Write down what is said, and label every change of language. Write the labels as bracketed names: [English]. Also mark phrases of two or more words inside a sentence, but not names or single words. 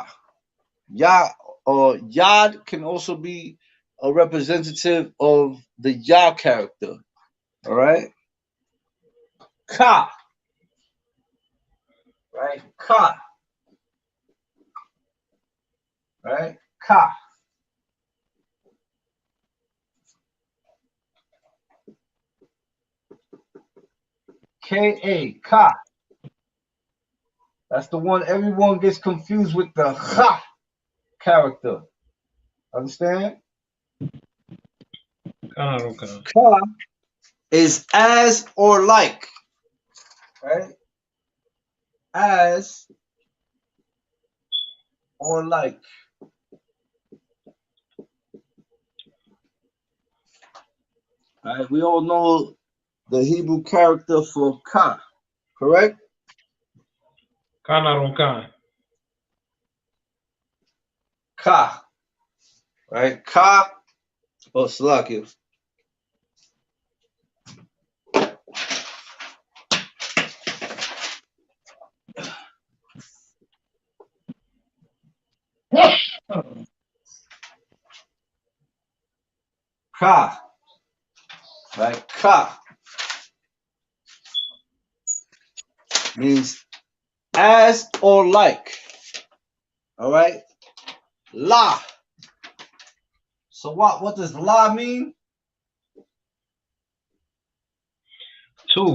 [English] Yah or Yad can also be a representative of the Yah character. All right? Ka. Right? Ka. Right? Ka. K-A. Ka. That's the one everyone gets confused with the Cha character. Understand? Ka is as or like. Right? As or like. Right? We all know the Hebrew character for Ka, correct? Kanaronkan. Ka. Right? Ka. Oh, Salakia. Ka. Right? Ka means as or like. All right? La. So what does la mean? Two.